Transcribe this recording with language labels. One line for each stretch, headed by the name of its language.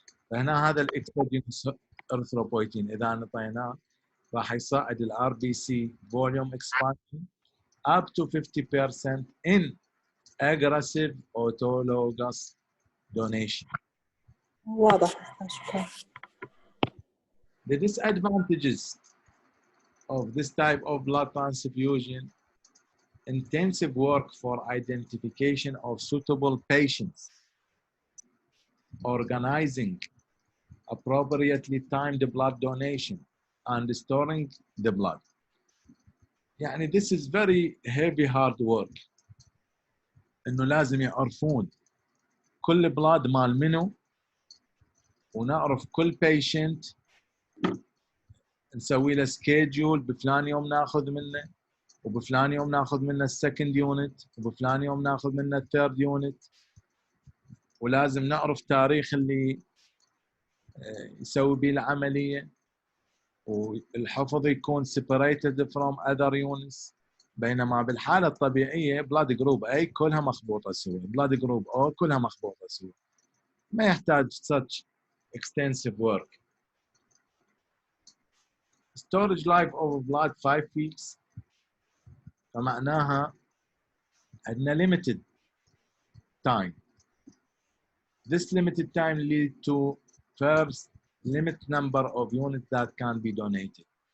Arabic: فهنا هذا الاكسوجينس اريثروبويتين اذا نطيناه راح يصعد الار بي سي فوليوم اكسبانشن
English: up to 50% in aggressive autologous donation.
Arabic: واضح، شكرا.
English: The disadvantages of this type of blood transfusion: intensive work for identification of suitable patients, organizing appropriately timed blood donation, and storing the blood. يعني this is very heavy hard work.
Arabic: إنه لازم يعرفون كل بلاد مال منو، ونعرف كل patient، نسوي له schedule، بفلان يوم ناخذ منه، وبفلان يوم ناخذ منه السكند يونت، وبفلان يوم ناخذ منه الثيرد يونت، ولازم نعرف تاريخ اللي يسوي به العملية، والحفظ يكون
English: separated from other units.
Arabic: بينما بالحالة الطبيعية blood group A كلها مخبوطة سوا، blood group O كلها مخبوطة سوا، ما يحتاج
English: such extensive work. Storage life of blood 5 weeks،
Arabic: فمعناها عندنا
English: limited time. This limited time lead to first limit number of units that can be donated.